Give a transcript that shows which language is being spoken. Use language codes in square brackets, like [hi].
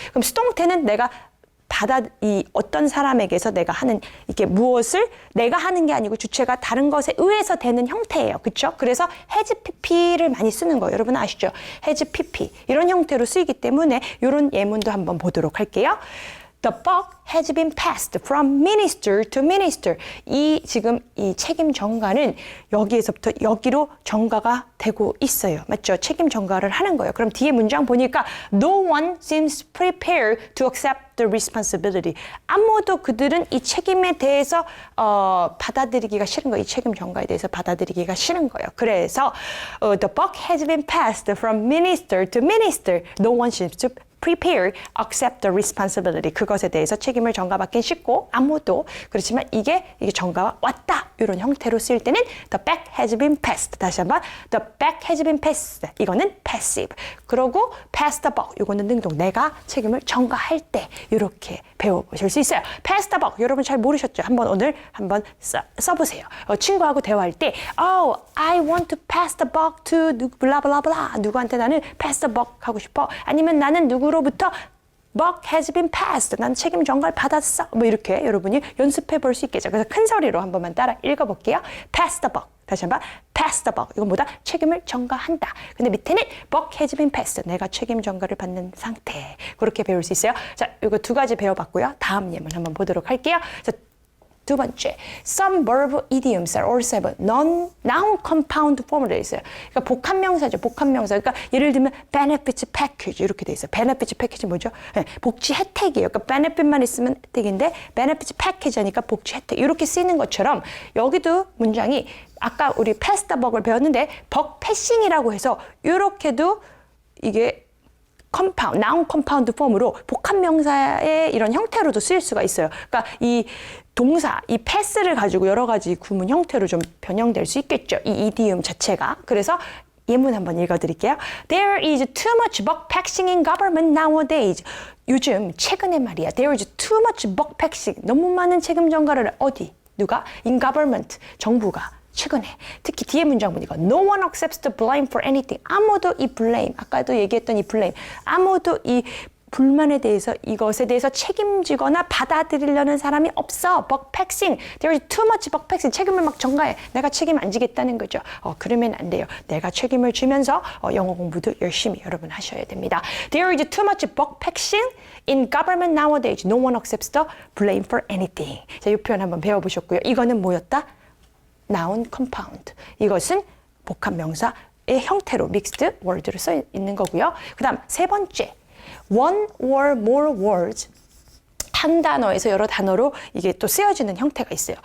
[ko] 그럼 수동태는 내가 이 어떤 사람에게서 내가 하는 이게 무엇을 내가 하는 게 아니고 주체가 다른 것에 의해서 되는 형태예요. 그렇죠? 그래서 has pp를 많이 쓰는 거예요. 여러분 아시죠? has pp 이런 형태로 쓰이기 때문에 이런 예문도 한번 보도록 할게요. [en] The buck has been passed from minister to minister. [ko] 지금 이 책임 전가는 여기에서부터 여기로 전가가 되고 있어요. 맞죠? 책임 전가를 하는 거예요. 그럼 뒤에 문장 보니까 [en] No one seems prepared to accept the responsibility. [ko] 아무도 그들은 이 책임에 대해서 받아들이기가 싫은 거예요. 이 책임 전가에 대해서 받아들이기가 싫은 거예요. 그래서 [en] The buck has been passed from minister to minister. No one seems to prepare, accept the responsibility. [ko] 그것에 대해서 책임을 전가받긴 쉽고 아무도 그렇지만 이게 전가가 왔다 이런 형태로 쓸 때는 [en] the back has been passed. [ko] 다시 한번 [en] the back has been passed. 이거는 passive. 그리고 pass the buck. [ko] 이거는 능동. 내가 책임을 전가할 때 이렇게 배워보실 수 있어요. pass the buck. 여러분 잘 모르셨죠? 오늘 한번 써보세요. 친구하고 대화할 때 [en] Oh, I want to pass the buck to 블라블라블라. [ko] 누구한테 나는 pass the buck 하고 싶어. 아니면 나는 누구로부터 [en] buck has been passed. [ko] 난 책임 전가를 받았어. 뭐 이렇게 여러분이 연습해 볼 수 있겠죠. 그래서 큰 소리로 한 번만 따라 읽어볼게요. [en] pass the buck. 다시 한번 pass the buck. [ko] 이건 뭐다? 책임을 전가한다. 근데 밑에는 [en] buck has been passed. [ko] 내가 책임 전가를 받는 상태. 그렇게 배울 수 있어요. 자, 이거 두 가지 배워봤고요. 다음 예문 한번 보도록 할게요. 자, 두 번째, [en] some verb idioms are also have non noun compound form으로 [ko] 되어 있어요. 그러니까 복합명사죠. 복합명사. 그러니까 예를 들면 benefits package 이렇게 되어 있어요. [en] benefits package [ko] 뭐죠? 네, 복지 혜택이에요. 그러니까 benefit만 있으면 혜택인데 benefits package 하니까 복지 혜택 이렇게 쓰이는 것처럼 여기도 문장이 아까 우리 패스 더 벅을 배웠는데 벅 패싱이라고 해서 이렇게도 이게 컴파운드, 나운 컴파운드 폼으로 복합명사의 이런 형태로도 쓰일 수가 있어요. 그러니까 이 동사, 이 패스를 가지고 여러 가지 구문 형태로 좀 변형될 수 있겠죠. 이 이디움 자체가. 그래서 예문 한번 읽어드릴게요. [en] There is too much bug passing in government nowadays. [ko] 요즘 최근에 말이야. [en] There is too much bug passing. [ko] 너무 많은 책임 전가를 어디? 누가? [en] In government. [ko] 정부가. 최근에 특히 뒤에 문장 보니까 [en] No one accepts the blame for anything. [ko] 아무도 이 blame, 아까도 얘기했던 이 blame, 아무도 이 불만에 대해서 이것에 대해서 책임지거나 받아들이려는 사람이 없어. [en] bug passing. There is too much bug passing. [ko] 책임을 막 전가해. 내가 책임 안 지겠다는 거죠. 그러면 안 돼요. 내가 책임을 지면서 영어 공부도 열심히 여러분 하셔야 됩니다. [en] There is too much bug passing in government nowadays. No one accepts the blame for anything. [ko] 자, 이 표현 한번 배워보셨고요. 이거는 뭐였다? noun compound. 이것은 복합명사의 형태로 mixed word로 써 있는 거고요. 그 다음 세 번째, [en] one or more words. [ko] 한 단어에서 여러 단어로 이게 또 쓰여지는 형태가 있어요.